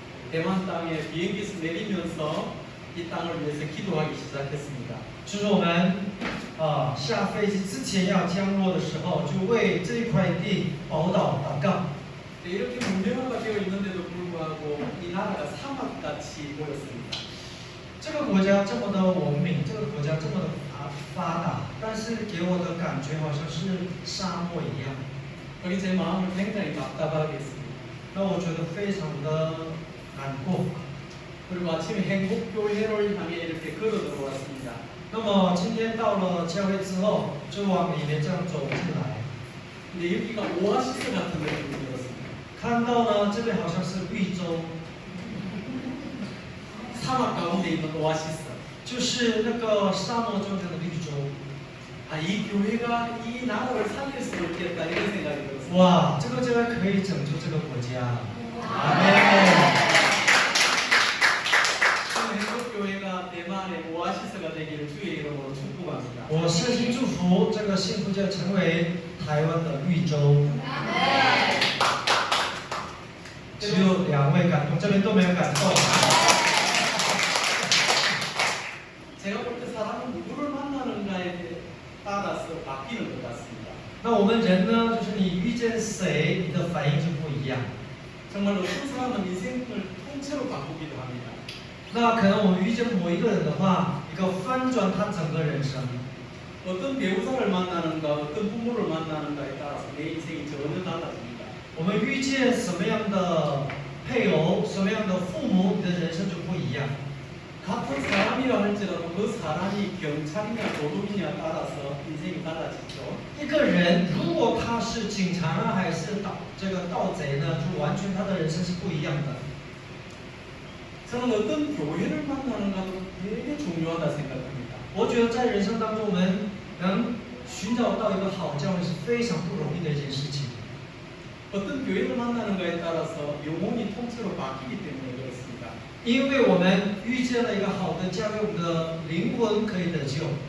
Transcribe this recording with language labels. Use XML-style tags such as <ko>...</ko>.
<ko>대만 땅에 비행기에서 내리면서 이 땅을 위해서 기도하기 시작했습니다.</ko> <zh>就是我们下飞机之前要降落的时候，就为这一块地宝岛祷告。</zh> <ko>이렇게 문명화가 되어 있는데도 불구하고 이 나라가 사막같이 보였습니다.</ko> <zh>这个国家这么的文明，这个国家这么的发达，但是给我的感觉好像是沙漠一样。</zh> <ko>거기 제 마음을 굉장히 답답하게 했습니다.</ko> <zh>那我觉得非常的难过。</zh> <ko>그리고 아침에 행복교회를 향해 이렇게 걸어 들어왔습니다.</ko> <zh>那么今天到了教会之后，就往里面这样走进来，</zh> <ko>근데 여기가 오아시스 같은 느낌이 들었습니다.</ko> <zh>看到呢，这边好像是绿洲，</zh> <ko>사막 가운데 있는 오아시스.</ko> <zh>就是那个沙漠中间的绿洲。</zh> <ko>아, 이 교회가 이 나라를 살릴 수 있겠다 이런 생각이 들었습니다.</ko> <zh>哇，这个教会可以拯救这个国家。阿门。</zh> <ko>행복교회가 대만의 오아시스가 되기를 주의 이름으로 축복합니다.</ko> <zh>我衷心祝福这个幸福教成为台湾的绿洲。只有2位感动，这边都没有感动。</zh> <ko>제가 볼 때 사람은 누구를 만나는가에 따라서 바뀌는 것 같습니다.</ko> <zh>那我们人呢，就是你遇见谁，你的反应就不一样。</zh> <ko>정말 어떤 사람은 인생을 통째로 바꾸기도 합니다.</ko> <zh>那可能我们遇见某一个人的话，一个翻转他整个人生。</zh> <ko>어떤 배우자를 만나는가, 어떤 부모를 만나는가에 따라서 내 인생이 전혀 달라집니다.</ko> <zh>我们遇见什么样的配偶，什么样的父母，你的人生就不一样。</zh> <ko>같은 사람이라 할지라도 그 사람이 경찰이냐 도둑이냐 따라서 인생이 달라지죠.</ko> <zh>一个人如果他是警察呢，还是盗贼呢，就完全他的人生是不一样的。</zh> <ko>저는 어떤 교회를 만나는가도 되게 중요하다 생각합니다.</ko> <zh>我觉得在人生当中，我们能寻找到一个好教会是非常不容易的一件事情。</zh> <ko>어떤 교회를 만나는가에 따라서 영혼이 통째로 바뀌기 때문에 그렇습니다.</ko> <zh>因为我们遇见了一个好的教会，我们的灵魂可以得救。</zh>